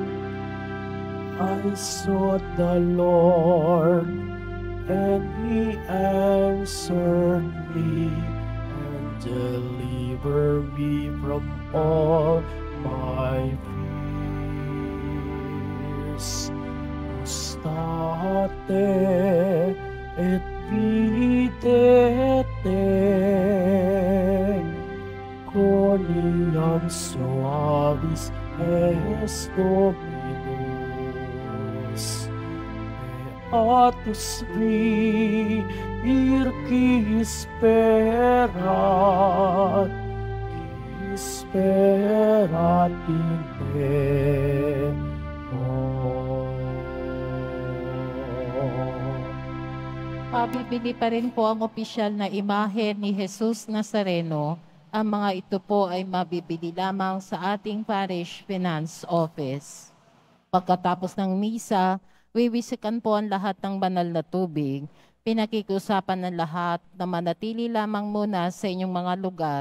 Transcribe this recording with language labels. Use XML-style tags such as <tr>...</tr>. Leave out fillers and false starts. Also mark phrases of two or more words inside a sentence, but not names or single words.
<en>I sought the Lord, and He answered me, and delivered me from all my fears.</en> <la>State et videte, coniam suavis est Dominus. Beatus vir qui sperat in te.</la> <tl>Pabibili pa rin po ang opisyal na imahe ni Jesus Nazareno. Ang mga ito po ay mabibili lamang sa ating Parish Finance Office. Pagkatapos ng misa, wiwisikan po ang lahat ng banal na tubig. Pinakikiusapan ng lahat na manatili lamang muna sa inyong mga lugar.</tl>